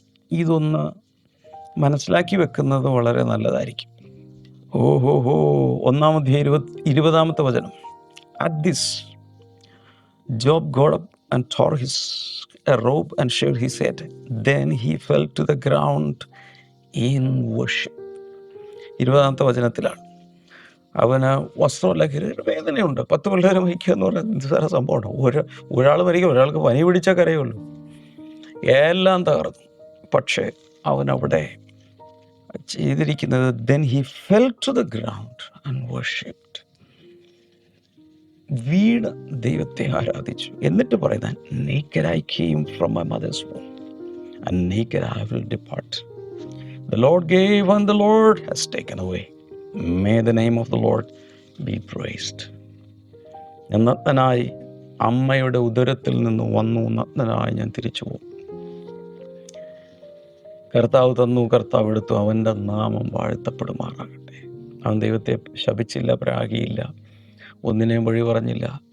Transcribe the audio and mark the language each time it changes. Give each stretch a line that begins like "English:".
Malayalam: ഇതൊന്ന് മനസ്സിലാക്കി വെക്കുന്നത് വളരെ നല്ലതായിരിക്കും. ഓഹോ 1-20 വചനം.
English: At this Job got up and tore a robe and shaved his head. Then he fell to the ground in worship.
Malayalam: 20 വചനത്തിലാണ്. അവന് വസ്ത്രമല്ല, വേദനയുണ്ട്. 10 പിള്ളേരെ വഹിക്കുക എന്ന് പറയുന്നത് നിസ്സാര സംഭവമാണ്. ഒരാൾ മരിക്കുക, ഒരാൾക്ക് പനി പിടിച്ചാൽ കരയുള്ളൂ. എല്ലാം തകർന്നു. പക്ഷേ അവനവിടെ ചെയ്തിരിക്കുന്നത്,
English: then he fell to the ground and worshipped.
Malayalam: വീണ് ദൈവത്തെ ആരാധിച്ചു. എന്നിട്ട് പറയുന്ന,
English: naked I came from my mother's womb and naked I will depart. The Lord gave and the Lord has taken away. May the name of the Lord be praised.
Malayalam: നഗ്നനായി അമ്മയുടെ ഉദരത്തിൽ നിന്ന് വന്നു, നഗ്നനായി ഞാൻ തിരിച്ചു പോകും. കർത്താവ് തന്നു, കർത്താവ് എടുത്തു, അവൻ്റെ നാമം വാഴ്ത്തപ്പെടുമാറാകട്ടെ. അവൻ ദൈവത്തെ ശപിച്ചില്ല, പ്രാഗിയില്ല, ഒന്നിനെയും വഴി പറഞ്ഞില്ല.